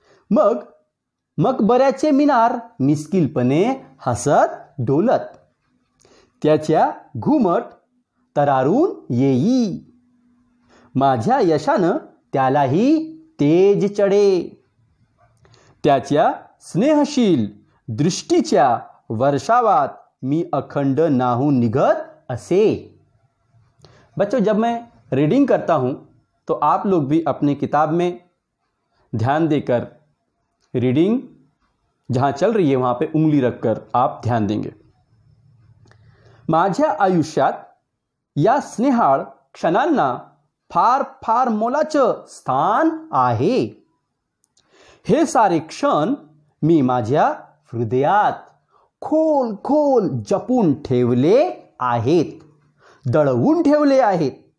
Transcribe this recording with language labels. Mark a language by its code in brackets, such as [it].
[mr] मग मकबऱ्याचे मिनार मिस्किलपणे हसत डोलत त्याच्या घुमट तरारून येई, माझ्या यशानं त्यालाही तेज चढे, त्याच्या स्नेहशील दृष्टीच्या वर्षावात मी अखंड नाहून निगत असे। [hi] बच्चों, जब मैं रीडिंग करता हूँ तो आप लोग भी अपनी किताब में ध्यान देकर रीडिंग जहाँ चल रही है वहाँ पे उंगली रखकर आप ध्यान देंगे। [mr] माझ्या आयुष्यात या स्नेहाळ क्षणांना फार फार मोलाचं स्थान आहे। हे सारे क्षण मी माझ्या हृदयात खोल खोल जपून ठेवले आहेत, दळवून ठेवले आहेत।